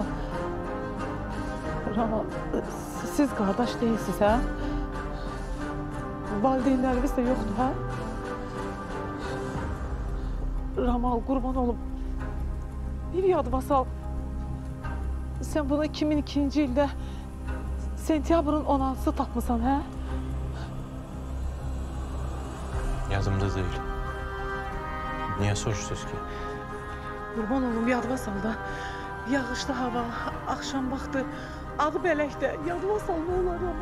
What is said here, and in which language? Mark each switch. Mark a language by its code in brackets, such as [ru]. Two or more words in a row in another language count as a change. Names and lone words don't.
[tr] Ramal, siz kardeş değilsiniz ha? Valideynleriniz de yoktu ha? [az] Ramal, kurban olup bir yadıma sal. Sen bunu 2002 ildə sentyabrın 16'sı tapmısan ha? Yadımda deyil. Niyə soruşdunuz ki? Kurban olum yadıma sal da. Yağışlı hava, akşam vaxtı, ağ bələkdə yadıma sal ne olar ama.